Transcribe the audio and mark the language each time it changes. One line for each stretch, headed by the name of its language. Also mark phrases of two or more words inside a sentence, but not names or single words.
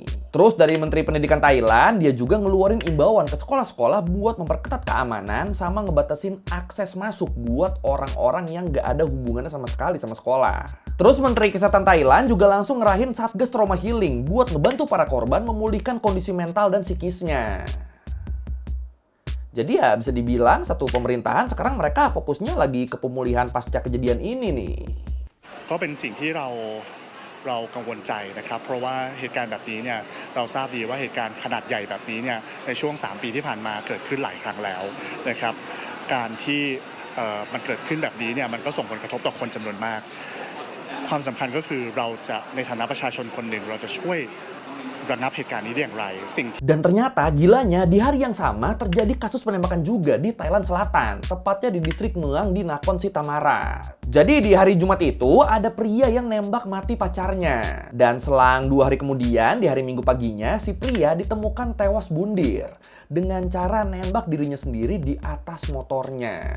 Indonesian: Terus dari Menteri Pendidikan Thailand, dia juga ngeluarin imbauan ke sekolah-sekolah buat memperketat keamanan sama ngebatasin akses masuk buat orang-orang yang nggak ada hubungannya sama sekali sama sekolah. Terus Menteri Kesehatan Thailand juga langsung ngerahin Satgas Trauma Healing buat ngebantu para korban memulihkan kondisi mental dan psikisnya. Jadi ya bisa dibilang satu pemerintahan sekarang mereka fokusnya lagi ke pemulihan pasca kejadian ini nih.
Thai: ก็เป็นสิ่งที่เรากังวลใจนะครับเพราะว่าเหตุการณ์แบบนี้เนี่ยเราทราบดีว่าเหตุการณ์ขนาดใหญ่แบบนี้เนี่ยในช่วง3ปีที่ผ่านมาเกิดขึ้นหลายครั้งแล้วนะครับการที่มันเกิดขึ้นแบบนี้เนี่ยมันก็ส่งผลกระทบต่อคนจำนวนมากความสำคัญก็คือเราจะในฐานะประชาชนคนหนึ่งเราจะช่วยระงับเหตุการณ์นี้ได้อย่างไร
Indonesian: Dan ternyata gilanya di hari yang sama terjadi kasus penembakan juga di Thailand Selatan, tepatnya di distrik Muang di Nakhon Si Thammarat. Jadi di hari Jumat itu ada pria yang nembak mati pacarnya. Dan selang 2 hari kemudian, di hari Minggu paginya, si pria ditemukan tewas bundir dengan cara nembak dirinya sendiri di atas motornya.